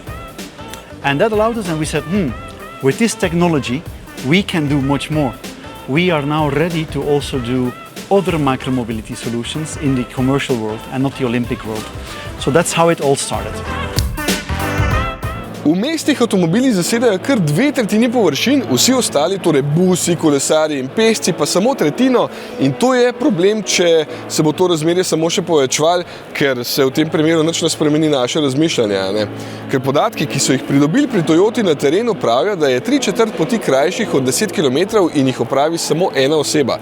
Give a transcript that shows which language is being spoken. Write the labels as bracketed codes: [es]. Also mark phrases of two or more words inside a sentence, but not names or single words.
[en] And that allowed us, and we said, with this technology, we can do much more. We are now ready to also do other micromobility solutions in the commercial world and not the Olympic world. So that's how it all started. [sl] V mestih avtomobili zasedajo kar 2/3 površin, vsi ostali, torej busi, kolesarji in pešci, pa samo tretjino, in to je problem, če se bo to razmerje samo še povečevalo, ker se v tem primeru nič ne spremeni naše razmišljanje, ne? Ker podatki, ki so jih pridobili pri Toyoti na terenu, pravijo, da je 3/4 poti krajših od 10 km in jih opravi samo ena oseba.